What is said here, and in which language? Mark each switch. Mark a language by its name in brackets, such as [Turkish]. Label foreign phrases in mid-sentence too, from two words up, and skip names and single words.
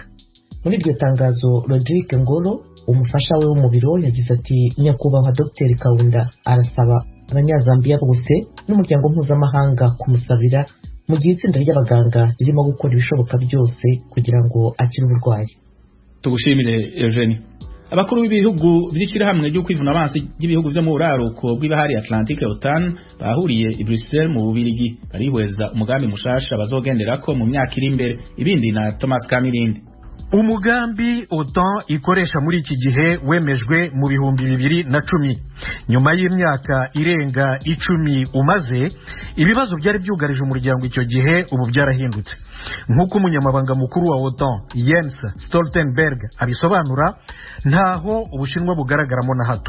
[Kinyarwanda] Muri iryo tangazo Rodrigue Ngolo umufasha we wo mu biro yagize ati nyakubahwa Dr Kaunda arasaba abanyazambiya bose n'umuryango mpuzamahanga kumusabira mu gihe itsinda ry'abaganga ririmo gukora ibishoboka byose kugira ngo akire uburwayi. Tugushimire Eugenie. [Rundi] Abakuru b'ibihugu by'ishyirahamwe ryo kwivuna abansi ry'ibihugu byo mu buraruko bw'ibahari Atlantique OTAN bahuriye i Bruxelles mu Bubiligi barihweza umugambi mushasha bazogenderako mu myaka iri imbere. Ibindi na Thomas Kamirindi. [Kinyarwanda] Umugambi OTAN ikoresha muri iki gihe wemejwe mu 2010. Nyuma y'imyaka irenga 10 umaze, ibibazo byari byugarije umuryango icyo gihe ubu byarahindutse. Nk'uko umunyamabanga mukuru wa OTAN Jens Stoltenberg abisobanura, ntaho Ubushinwa bugaragaramo na hato.